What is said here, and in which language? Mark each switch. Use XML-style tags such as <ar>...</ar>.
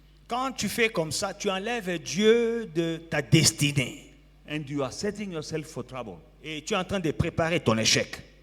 <fr>Quand tu fais comme ça, tu enlèves Dieu de ta destinée.</fr> <en>And you are setting yourself for trouble.</en> <fr>Et tu es en train de préparer ton échec.</fr>